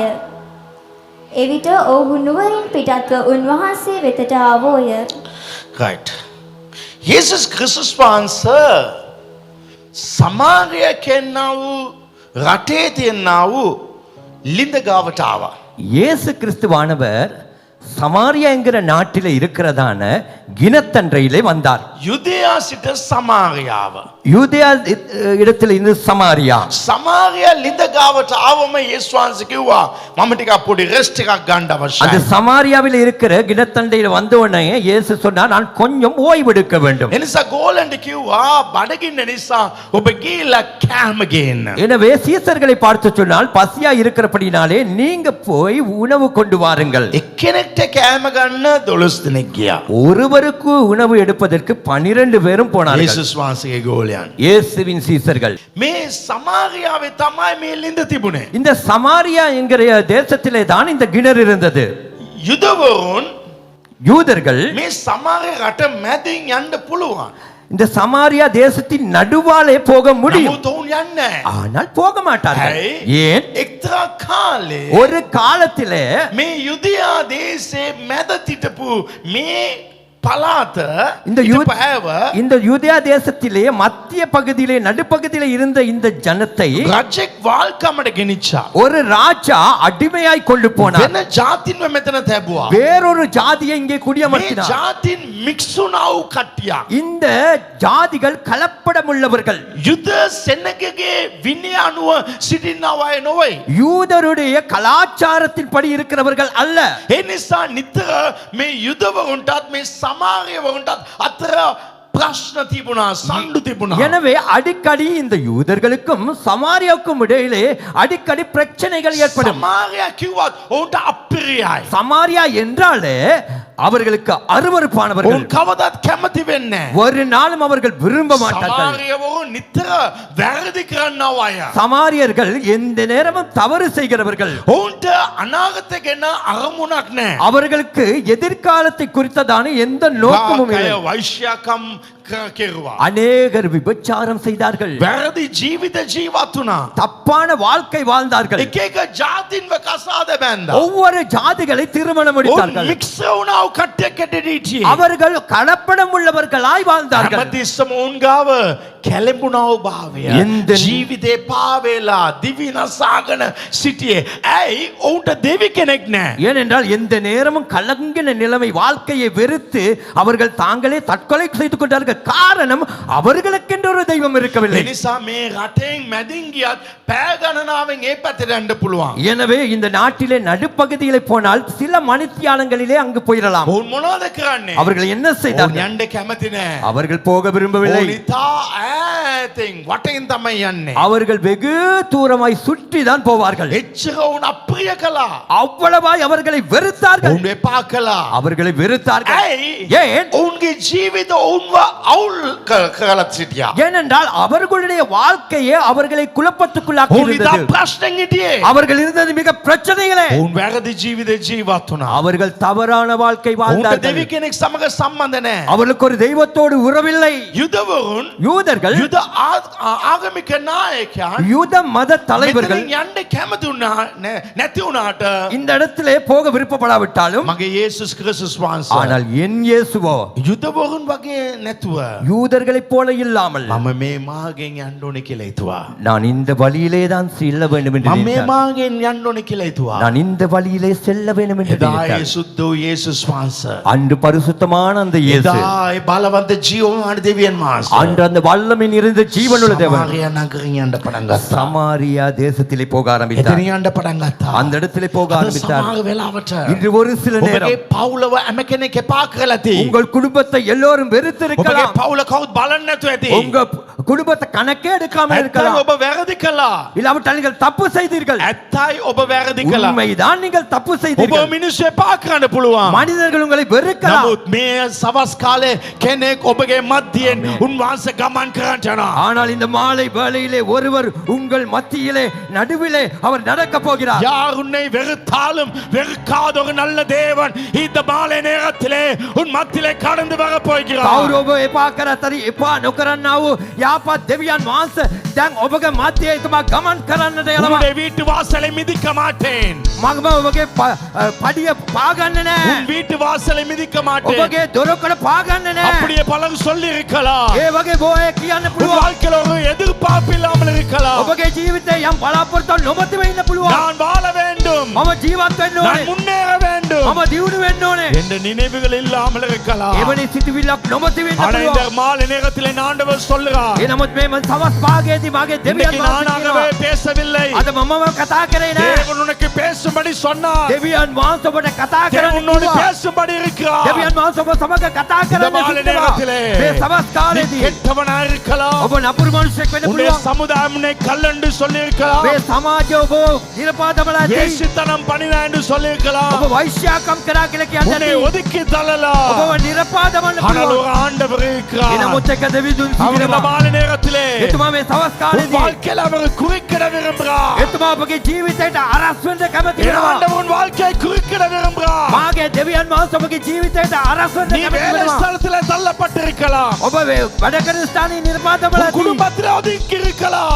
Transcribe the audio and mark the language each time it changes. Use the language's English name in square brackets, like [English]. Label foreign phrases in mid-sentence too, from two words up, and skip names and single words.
[Sinhala] එවිට ඔහු නුවරින් පිටත්ව උන්වහන්සේ වෙතට ආවෝය. right. යේසුස් ක්‍රිස්තුස් වහන්සේ සමාරිය කෙනා වූ රටේ තියෙනා වූ ලිඳ ගාවට ආවා. [Tamil] இயேசு கிறிஸ்துவானவர் சமாரியா என்கிற நாட்டிலே இருக்கிறதான கிணத்தன்றையிலே வந்தார். [Sinhala] යුදයා සිට සමාරියාව. [Tamil] யூதேயா இடத்தில் இருந்து சமாரியா. [Sinhala] සමාරියා ලිඳ ගාවට ආවම යේසුස් වහන්සේ කිව්වා මම ටිකක් පොඩි රෙස්ට් එකක් ගන්න [Tamil] அந்த [Sinhala] අවශ්‍යයි. [Tamil] சமாரியாவில் இருக்கிற கிணத்தண்டையில் வந்த உடனே இயேசு சொன்னார், நான் கொஞ்சம் ஓய்வெடுக்க வேண்டும். [Sinhala] එනිසා ගෝලන්ට කිව්වා බඩගින්න නිසා ඔබ ගිහිල්ලා කෑම ගේන්න. [Tamil] எனவே சீசர்களை பார்த்து சொன்னால், பசியா இருக்கிறபடினாலே நீங்க போய் உணவு கொண்டு வாருங்கள். [Sinhala] එක්කෙනෙක්ට කෑම ගන්න 12 දෙනෙක් ගියා. [Tamil] ஒருவருக்கு உணவு எடுப்பதற்கு 12 பேரும் போனார்கள். [Sinhala] යේසුස් වහන්සේගේ ගෝලයන්. [Tamil] இயேசுவின் சீசர்கள். [Sinhala] මේ සමාරියාවේ තමයි මේ ලිඳ තිබුණේ. [Tamil] இந்த சமாரியா என்கிற தேசத்திலே தான் இந்த கிணறு இருந்தது. [Sinhala] යුදවරුන් [Tamil] யூதர்கள் [Sinhala] මේ සමාරිය රට මැදින් යන්න පුළුවන්. [Tamil] இந்த சமாரியா தேசத்தின் நடுவாலே போக முடியும். [Sinhala] නමුත් ඔවුන් යන්නේ නැහැ. [Tamil] ஆனால் போக மாட்டார்கள். [Sinhala] ඇයි? [Tamil] ஏன்? [Sinhala] එක්තරා කාලේ [Tamil] ஒரு காலத்திலே [Sinhala] මේ යුදයා දේශේ මැද තිටපු මේ පලාත [Tamil] இந்த [Sinhala] ඉතපෑව [Tamil] இந்த யூதேயா தேசத்திலே மத்திய பகுதியிலே நடுப்பகுதியிலே இருந்த இந்த ஜனத்தை [Sinhala] රජෙක් වාල්කමට ගෙනිච්චා. [Tamil] ஒரு ராஜா அடிமையாய் கொண்டு போனார். [Sinhala] වෙන ජාතින්ව මෙතන තැබුවා. [Tamil] வேறொரு ஜாதியை இங்கே [Sinhala] මේ [Tamil] குடியமர்த்தினார். [Sinhala] ජාතින් මික්සුනා වූ කට්ටියක්. [Tamil] இந்த ஜாதிகள் கலப்படமுள்ளவர்கள், [Sinhala] යුද සෙනගගේ විනය අනුව සිටින්නව අය නොවේ. [Tamil] யூதருடைய கலாச்சாரத்தின் படி இருக்கிறவர்கள் அல்ல. [Sinhala] ඒ නිසා නිතර මේ යුදවරුන්ටත් මේ සමාරියවරුන්ටත් අතර ප්‍රශ්න තිබුණා, සම්ඩු තිබුණා. [Tamil] எனவே அடிக்கடி இந்த யூதர்களுக்கும் சமாரியாவுக்கும் இடையிலே அடிக்கடி பிரச்சனைகள் ஏற்படும். [Sinhala] සමාරියා කිව්වත් ඔවුන්ට අප්‍රියයි. [Tamil] சமாரியா என்றாலே அவர்களுக்கு அருவருப்பானவர்கள். [Sinhala] ඔවුන් කවදාත් කැමති වෙන්නේ නැහැ. [Tamil] ஒரு நாளும் அவர்கள் விரும்ப மாட்டார்கள். [Sinhala] සමාරියවරුන් නිතර වැරදි කරන්නව අය. [Tamil] சமாரியர்கள் எந்த நேரமும் தவறு செய்கிறவர்கள். [Sinhala] ඔවුන්ට අනාගතය ගැන අරමුණක් නැහැ. [Tamil] அவர்களுக்கு எதிர்காலத்தை குறித்ததான எந்த நோக்கமும் இல்லை. [Sinhala] රාකය වෛශ්‍යකම් කෙරුවා. [Tamil] அநேகர் விபச்சாரம் செய்தார்கள். [Sinhala] වැරදි ජීවිත ජීවත් වුණා. [Tamil] தப்பான வாழ்க்கை வாழ்ந்தார்கள். [Sinhala] එක එක ජාතින්ව කසාද බැන්දා. [Tamil] ஒவ்வொரு ஜாதிகளை திருமணம் [Sinhala] ඔවුන් [Tamil] முடித்தார்கள். [Sinhala] මික්ස් වුණා කට්ටියක් ඇටඩීටි. [Tamil] அவர்கள் கலப்படம் உள்ளவர்களாய் வாழ்ந்தார்கள். [Sinhala] හැමතිස්සම උන් ගාව කැළඹුණව භාවය. ජීවිතේ පාවෙලා දිවි නසාගෙන සිටියේ. ඇයි? ඔවුන්ට දෙවි කෙනෙක් නැහැ. [Tamil] ஏனென்றால் எந்த நேரமும் கலங்கின நிலைமை, வாழ்க்கையை வெறுத்து அவர்கள் தாங்களே தற்கொலை செய்து கொண்டார்கள். காரணம், அவர்களுக்கென்று ஒரு தெய்வம் இருக்கவில்லை. [Sinhala] එනිසා මේ රටෙන් මැදින් ගියත් පෑ ගණනාවෙන් ඒ පැත්තට යන්න පුළුවන්. [Tamil] எனவே இந்த நாட்டிலே நடுப்பகுதியிலே போனால் சில மணித்தியாலங்களிலே அங்கு போயிடலாம். [Sinhala] ඔවුන් මොනවද කරන්නේ? [Tamil] அவர்கள் என்ன [Sinhala] ඔවුන් [Tamil] செய்தார்கள்? [Sinhala] යන්න කැමති නැහැ. [Tamil] அவர்கள் போக விரும்பவில்லை. [Sinhala] ඔවුන් ඉතා ඈතින් වටෙන් තමයි යන්නේ. [Tamil] அவர்கள் வெகு தூரமாய் சுற்றி தான் போவார்கள். [Sinhala] එච්චර ඔවුන් අප්‍රිය කළා. [Tamil] அவ்வளவாய் அவர்களை வெறுத்தார்கள். [Sinhala] ඔවුන් එපා කළා. [Tamil] அவர்களை வெறுத்தார்கள். [Sinhala] ඇයි? [Tamil] ஏன்? [Sinhala] ඔවුන්ගේ ජීවිත ඔවුන්ව අවුල් කරලත් සිටියා. [Tamil] ஏனென்றால் அவர்களுடைய வாழ்க்கையே அவர்களை குழப்பத்துக்குள்ளாக்கி [Sinhala] ඔවුන් ඉතා [Tamil] இருந்தது. [Sinhala] ප්‍රශ්නෙන් හිටියේ. [Tamil] அவர்கள் இருந்தது மிக பிரச்சனைகளே. [Sinhala] ඔවුන් වැරදි ජීවිතේ ජීවත් වුණා. [Tamil] அவர்கள் தவறான வாழ்க்கை [Sinhala] ඔවුන්ට [Tamil] வாழ்ந்தார்கள். [Sinhala] දෙවි කෙනෙක් සමග සම්බන්ධ නැහැ. [Tamil] அவர்களுக்கு ஒரு தெய்வத்தோடு உறவில்லை. [Sinhala] යුදවරුන් [Tamil] யூதர்கள் [Sinhala] යුද ආගමික නායකයන් [Tamil] யூத மத தலைவர்கள் [Sinhala] මෙතනින් යන්න කැමති වුණා නැති වුණාට [Tamil] இந்த இடத்திலே போக விருப்பப்படாவிட்டாலும் [Sinhala] මගේ යේසුස් ක්‍රිස්තුස් වහන්සේ [Tamil] ஆனால் என் இயேசுவோ [Sinhala] යුදවරුන් වගේ නැතුව [Tamil] யூதர்களைப் போல இல்லாமல் [Sinhala] මම මේ මාගෙන් යන්න ඕනේ කියලා හිතුවා. [Tamil] நான் இந்த வழியிலே தான் செல்ல வேண்டும் என்று [Sinhala] මම මේ [Tamil] நினைத்தார். [Sinhala] මාගෙන් යන්න ඕනේ කියලා හිතුවා. [Tamil] நான் இந்த வழியிலே செல்ல வேண்டும் என்று [Sinhala] එදා ඒ [Tamil] நினைத்தார். [Sinhala] සුද්ධ වූ යේසුස් වහන්සේ [Tamil] அன்று பரிசுத்தமான அந்த இயேசு, [Sinhala] එදා ඒ බලවන්ත ජීවමාන දෙවියන් වහන්සේ [Tamil] அன்று அந்த வல்லமை நிறைந்த ஜீவனுள்ள தேவன் [Sinhala] සමාරියා නගරින් යන්න පටන් ගත්තා. [Tamil] சமாரியா தேசத்திலே போக ஆரம்பித்தார். [Sinhala] එතන යන්න පටන් ගත්තා. [Tamil] அந்த இடத்திலே போக [Sinhala] අද [Tamil] ஆரம்பித்தார். [Sinhala] සමහර වෙලාවට [Tamil] இன்று ஒரு சில நேரம் [Sinhala] ඔබගේ පවුලව හැම කෙනෙක් එපා කරලා ඇති. [Tamil] உங்கள் குடும்பத்தை எல்லோரும் [Sinhala] ඔබගේ [Tamil] வெறுத்திருக்கலாம். [Sinhala] පවුල කවුත් බලන්නේ නැතුව ඇති. [Tamil] உங்க குடும்பத்தை கணக்கே எடுக்காமல் [Sinhala] ඇත්තයි [Tamil] இருக்கலாம். [Sinhala] ඔබ වැරදි කළා. [Tamil] இல்லாவிட்டால் நீங்கள் தப்பு செய்தீர்கள். [Sinhala] ඇත්තයි ඔබ වැරදි කළා. [Tamil] உண்மைதான், நீங்கள் தப்பு [Sinhala] ඔබ [Tamil] செய்தீர்கள். [Sinhala] මිනිස්සු එපා කරන්න පුළුවන්. [Tamil] மனிதர்கள் உங்களை வெறுக்கலாம். [Sinhala] නමුත් මේ සවස් කාලේ කෙනෙක් ඔබගේ මැදියෙන් උන්වහන්සේ ගමන් කරන්න යනවා. [Tamil] ஆனால் இந்த மாலை வேளையிலே ஒருவர் உங்கள் மத்தியிலே நடுவிலே அவர் நடக்க போகிறார். யார் உன்னை வெறுத்தாலும் வெறுக்காத ஒரு நல்ல தேவன் இந்த மாலை நேரத்திலே உன் மத்தியிலே கடந்து வர போகிறார். [Sinhala] කවුරුව එපා කරතරි එපා නොකරන්නා වූ යාපත් දෙවියන් වහන්සේ දැන් ඔබගේ මැදියේ තුමා ගමන් කරන්නට යනවා. [Tamil] உன்னுடைய வீட்டு வாசலை மிதிக்க மாட்டேன். [Sinhala] මම ඔබගේ පඩිය පාගන්නේ [Tamil] உன் [Sinhala] නැහැ. [Tamil] வீட்டு வாசலை மிதிக்க மாட்டேன். [Sinhala] ඔබගේ දොරකඩ පාගන්නේ නැහැ. [Tamil] அப்படியே பலர் சொல்லி இருக்கலாம். [Sinhala] ඒ වගේ බොහෝ කියන්න [Tamil] உன் [Sinhala] පුළුවන්. [Tamil] வாழ்க்கையில ஒரு எதிர்பார்ப்பு இல்லாமல் இருக்கலாம். [Sinhala] ඔබගේ ජීවිතේ යම් බලාපොරොත්තුවක් නොමැතිව ඉන්න පුළුවන්. [Tamil] நான் வாழ வேண்டும், [Sinhala] මම ජීවත් වෙන්න [Tamil] நான் [Sinhala] ඕනේ. [Tamil] முன்னேற வேண்டும் [Sinhala] මම දියුණු වෙන්න ඕනේ. [Tamil] என்ற நினைவுகள் இல்லாமல் இருக்கலாம். [Sinhala] එවැනි සිතුවිල්ලක් නොමැතිව ඉන්න [Tamil] ஆனா இந்த [Sinhala] පුළුවන්. [Tamil] மாலை நேரத்திலே ஆண்டவர் சொல்லுகிறார், [Sinhala] ඒ නමුත් මේ මම සවස් භාගයේදී මාගේ දෙවියන් [Tamil] இன்னைக்கு நானாகவே [Sinhala] වහන්සේ [Tamil] பேசவில்லை, [Sinhala] අද මමම කතා කරේ නෑ. [Tamil] தேவன் உனக்கு பேசும்படி சொன்னார். [Sinhala] දෙවියන් වහන්සේ ඔබට කතා [Tamil] தேவன் [Sinhala] කරන්න [Tamil] உன்னோடு [Sinhala] කිව්වා. [Tamil] பேசும்படி இருக்கிறார். [Sinhala] දෙවියන් වහන්සේ ඔබ සමග කතා [Tamil] இந்த [Sinhala] කරන්න [Tamil] மாலை [Sinhala] කිව්වා. [Tamil] நேரத்திலே [Sinhala] මේ සවස් [Tamil] நீ [Sinhala] කාලේදී [Tamil] கெட்டவனா இருக்கலாம், [Sinhala] ඔබ නපුරු මිනිසෙක් වෙන්න [Tamil] உன்னுடைய [Sinhala] පුළුවන්. [Tamil] சமுதாயம் உன்னை கல்லென்று சொல்லி இருக்கலாம், [Sinhala] මේ සමාජය ඔබ නිරපාදමලා ඇති. [Tamil] வேசித்தனம் பண்ணினா என்று சொல்லி இருக்கலாம், [Sinhala] ඔබ වෛශ්‍යාකම් කරා කියලා කියන්න [Tamil] உன்னை [Sinhala] ඇති. [Tamil] ஒதுக்கி தள்ளலாம். [Sinhala] ඔබව නිරපාදමන්න [Tamil] ஆனால் [Sinhala] පුළුවන්. [Tamil] ஒரு ஆண்டவர் இருக்கிறார். [Sinhala] එනමුත් එක දෙවිඳුන් [Tamil] அவர் இந்த [Sinhala] සිටිනවා. [Tamil] மாலை நேரத்திலே [Sinhala] එතුමා මේ සවස් [Tamil] உன் [Sinhala] කාලේදී [Tamil] வாழ்க்கையில அவர் குறுக்கிட விரும்புகிறார். [Sinhala] එතුමා ඔබගේ ජීවිතයට අරස් වෙන්න කැමති [Tamil] என் [Sinhala] වෙනවා. [Tamil] ஆண்டவர் உன் வாழ்க்கையை குறுக்கிட விரும்புகிறார். [Sinhala] මාගේ දෙවියන් වහන්සේ ඔබගේ ජීවිතයට අරස් වෙන්න [Tamil] நீ [Sinhala] කැමති [Tamil] வேலை [Sinhala] වෙනවා. [Tamil] ஸ்தலத்திலே தள்ளப்பட்டிருக்கலாம், [Sinhala] ඔබ වැඩ කරන ස්ථානයේ නිරපාදමලා [Tamil] உன் [Sinhala] ඇති. [Tamil] குடும்பத்திலே ஒதுக்கி இருக்கலாம்.